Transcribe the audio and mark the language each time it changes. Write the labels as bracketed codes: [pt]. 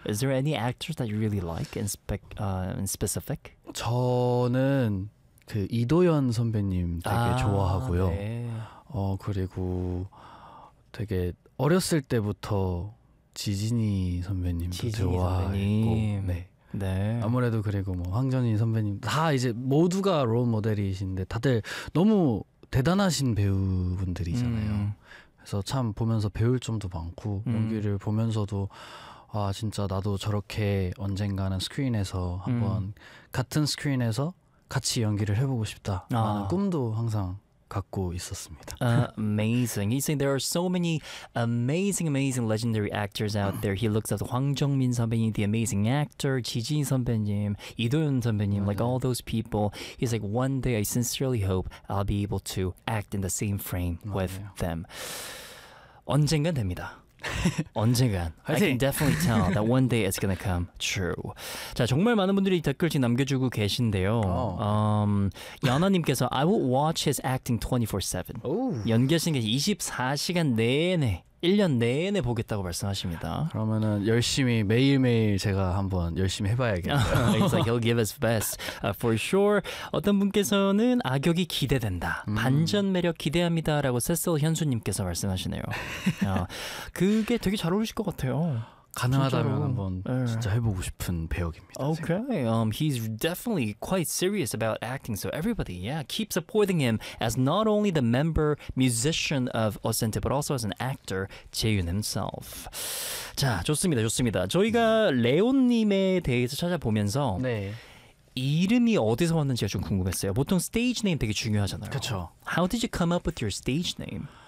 [en] Is there any actors that you really like in specific? [ko] 저는 그 이도연 선배님 되게 좋아하고요. 네. 그리고 되게 어렸을 때부터 지진이 선배님도 지진이 좋아했고 선배님. 네. 네. 아무래도 그리고 뭐 황정인 선배님 다 이제 모두가 롤 모델이신데 다들 너무 대단하신 배우분들이잖아요. 그래서 참 보면서 배울 점도 많고 연기를 보면서도 아 진짜 나도 저렇게 언젠가는 스크린에서 한번 같은 스크린에서 같이 연기를 해보고 싶다라는 꿈도 항상 갖고 있었습니다. [en] Amazing. He's saying there are so many amazing legendary actors out there. He looks at 황정민 선배님, the amazing actor, 지진 선배님, 이도연 선배님, [ko] 맞아요. [en] Like all those people. He's like, one day I sincerely hope I'll be able to act in the same frame [ko] 맞아요. [en] with them. [ko] 언젠간 됩니다. 언젠간 [en] I can definitely tell that one day it's gonna come true. [ko] 자 정말 많은 분들이 댓글 지금 남겨주고 계신데요. 연아님께서 [en] I would watch his acting 24/7. [ko] 연기하시는 게 24시간 내내 1년 내내 보겠다고 말씀하십니다. 그러면은 열심히 매일매일 제가 한번 열심히 해봐야겠네요. [en] He's like he'll give his best for sure. [ko] 어떤 분께서는 악역이 기대된다. 반전 매력 기대합니다. 라고 세슬 현수님께서 말씀하시네요. 그게 되게 잘 어울리실 것 같아요. 가능하다면 한번 진짜 해보고 싶은 배역입니다. [en] Okay, he's definitely quite serious about acting. So everybody, yeah, keep supporting him as not only the member musician of Osente but also as an actor, Jaehyun himself. [ko] 자, 좋습니다, 좋습니다. 저희가 레온님에 대해서 찾아보면서 네. 이름이 어디서 왔는지가 좀 궁금했어요. 보통 stage name 되게 중요하잖아요. 그렇죠. [en] How did you come up with your stage name?